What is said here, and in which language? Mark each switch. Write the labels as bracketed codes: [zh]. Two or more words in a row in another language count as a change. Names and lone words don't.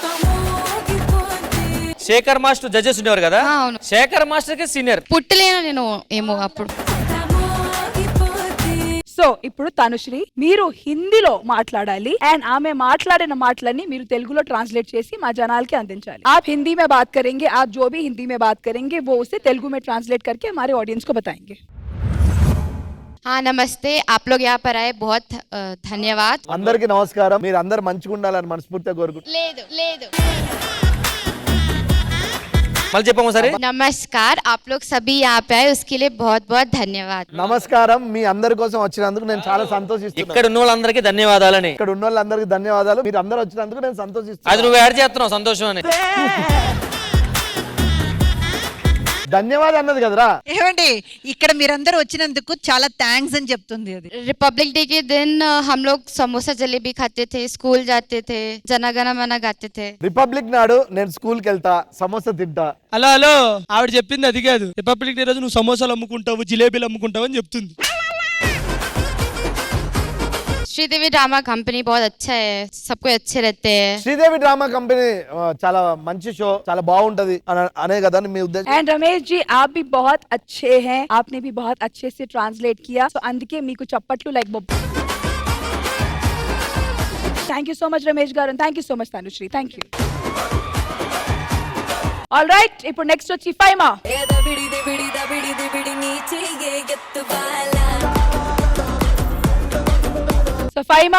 [te] శేఖర్ మాస్టర్ జడ్జెస్ ఉండేవారు కదా, అవును. శేఖర్ మాస్టర్ కి సీనియర్. పుట్టలేను నేను ఏమో అప్పుడు. సో ఇప్పుడు తనుశ్రీ మీరు హిందీలో మాట్లాడాలి అండ్ ఆమె మాట్లాడిన మాటలన్నీ మీరు తెలుగులో ట్रांसलेट చేసి మా జనాలకి అందించాలి. [hi] आप हिंदी में बात करेंगे, आप जो भी हिंदी में बात करेंगे वो उसे तेलुगु में ट्रांसलेट करके हमारे ऑडियंस को बताएंगे. हाँ नमस्ते, आप लोग यहाँ पर आए बहुत धन्यवाद. [te] అందరికీ నమస్కారం. మీరు అందరు మంచిగా ఉండాలని మనస్ఫూర్తిగా కోరుకుంటున్నాను. లేదు మళ్ళీ చెప్పాము సరే. [hi] नमस्कार, आप लोग सभी यहाँ पे आए उसके लिए बहुत बहुत धन्यवाद. [te] నమస్కారం. మీ అందరి కోసం వచ్చినందుకు నేను చాలా సంతోషిస్తున్నాను. ఇక్కడ ఉన్న వాళ్ళందరికీ ధన్యవాదాలని. ఇక్కడ ఉన్న వాళ్ళందరికీ ధన్యవాదాలు. మీరు అందరూ వచ్చినందుకు నేను సంతోషిస్తున్నాను. అది నువ్వు యాడ్ చేస్తున్నావు సంతోషం అని. ధన్యవాదాలు అన్నది కదరా. ఏమండి ఇక్కడ మీరందరూ వచ్చినందుకు చాలా థ్యాంక్స్ అని చెప్తుంది అది. [hi] रिपब्लिक डे के दिन हम लोग समोसा जलेबी खाते थे, स्कूल जाते थे, जना गना मना गाते थे. [te] రిపబ్లిక్ నాడు నేను స్కూల్ కి వెళ్తా, సమోసా తింటా. హలో హలో ఆవిడ చెప్పింది అది కాదు. రిపబ్లిక్ డే రోజు నువ్వు సమోసాలు అమ్ముకుంటావు, జిలేబీలు అమ్ముకుంటావు అని చెప్తుంది. [hi] श्रीदेवी ड्रामा कंपनी बहुत अच्छा है, सबको अच्छे रहते हैं. [te] శ్రీదేవి డ్రామా కంపెనీ చాలా మంచి షో, చాలా బాగుంటది అనే కదా మీ ఉద్దేశం. [hi] एंड रमेश जी आप भी बहुत अच्छे हैं, आपने भी बहुत अच्छे से ट्रांसलेट किया, [te] so అందుకే మీకు చప్పట్లు లైక్ బొబ్బ. [en] thank you so much రమేష్ గారు, thank you so much తనుశ్రీ, thank you. all right, [te] ఇప్పుడు నెక్స్ట్ వచ్చి ఫైమా. సో ఫైమా